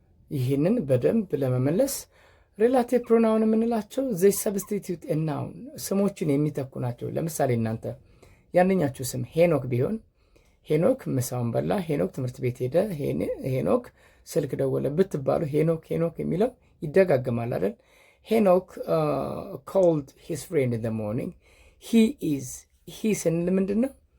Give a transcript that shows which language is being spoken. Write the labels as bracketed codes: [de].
[am] ይህንን በደንብ ለመመለስ ሬላቲቭ ፕሮናውን የምንላቸው [en] they substitute a noun [am] ስሞችን የሚተኩ ናቸው። ለምሳሌ እናንተ ያንኛችሁ ስም ሄኖክ ቢሆን ሄኖክ ምሳውን በላ፣ ሄኖክ ትምህርት ቤት ሄደ፣ ሄኖክ ስልክ ደወለ ብትባሉ ሄኖክ የሚለው ይደጋግማል አይደል? [en] ሄኖክ called his friend in the morning. [am] he ስንል ምንድን ነው?